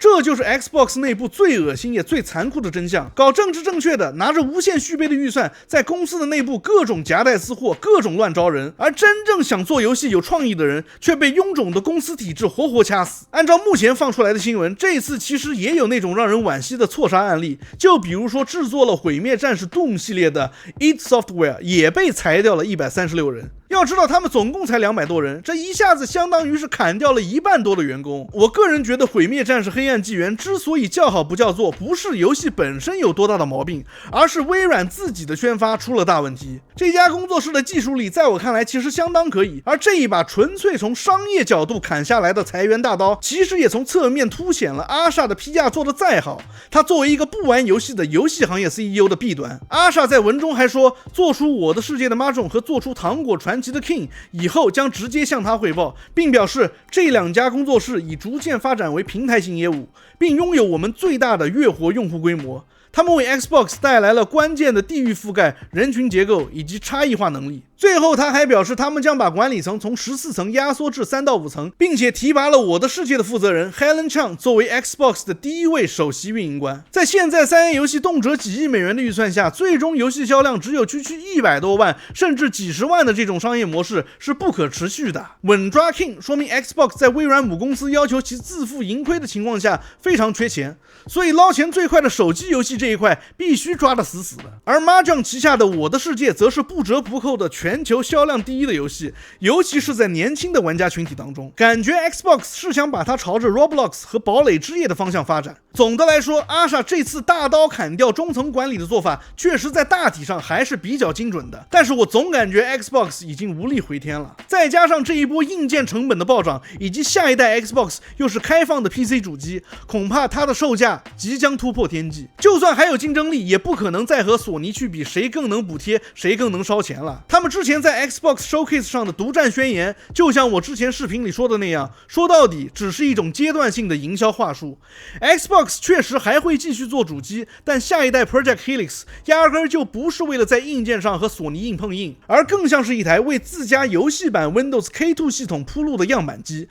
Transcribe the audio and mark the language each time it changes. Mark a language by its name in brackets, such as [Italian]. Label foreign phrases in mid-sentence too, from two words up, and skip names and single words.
[Chinese] 這就是 Xbox 內部最惡心也最殘酷的真相：搞政治正確的，拿着無限續杯的預算，在公司的內部各種夾帶私貨，各種亂招人；而真正想做遊戲有創意的人，卻被臃腫的公司體制活活掐死。按照目前放出來的新聞，這次其實也有那種讓人惋惜的錯殺案例，就比如說制作了《毀滅戰士 Doom》系列的 id Software 也被裁掉了136人。要知道他們總共才200多人，這一下子相當於是砍掉了1半多的員工。我個人覺得《毀滅戰士：黑暗紀元》之所以叫好不叫座，不是遊戲本身有多大的毛病，而是微軟自己的宣發出了大問題。這家工作室的技術力在我看來其實相當可以，而這一把純粹從商業角度砍下來的裁員大刀，其實也從側面凸顯了阿莎的批價做得再好，他作為一個不玩遊戲的遊戲行業 CEO 的弊端。阿莎在文中還說，做出我的世界的 Mahjong 和做出糖果傳奇的 King 以後將直接向他匯報，並表示這2家工作室已逐漸發展為平台型業務， 並擁有我們最大的月活用戶規模。他們為 Xbox 帶來了關鍵的地域覆蓋、人群結構以及差異化能力。最後，他還表示，他們将把管理層從14層壓縮至3到5層，並且提拔了《我的世界》的負責人 Helen Chang 作為 Xbox 的第一位首席運營官。在現在3A 遊戲動輒幾億美元的預算下，最終遊戲銷量只有區100多萬甚至幾十萬的這種商業模式是不可持續的。穩抓 King 說明 Xbox 在微軟母公司要求其自負盈虧的情況下非常缺錢，所以撈錢最快的手機遊戲這一塊必須抓得死死的。而 Mahjong 旗下的《我的世界》則是不折不扣的全球銷量第一的遊戲，尤其是在年輕的玩家群體當中，感覺 Xbox 是想把它朝着 Roblox 和堡壘之夜的方向发展。总的來說，阿莎這次大刀砍掉中層管理的做法，確實在大體上還是比較精準的，但是我總感覺 Xbox 已經無力回天了。再加上這一波硬件成本的暴漲，以及下一代 Xbox 又是開放的 PC 主機，恐怕它的售價即將突破天際。就算還有競爭力，也不可能再和索尼去比誰更能補貼，誰更能燒錢了。他們之前在 Xbox Showcase 上的獨佔宣言，就像我之前視頻裡說的那樣，說到底只是一種階段性的營銷話術。Xbox 確實還會繼續做主機，但下一代 Project Helix 壓根就不是為了在硬件上和索尼硬碰硬，而更像是一台為自家遊戲版 Windows K2 系統鋪路的樣板機。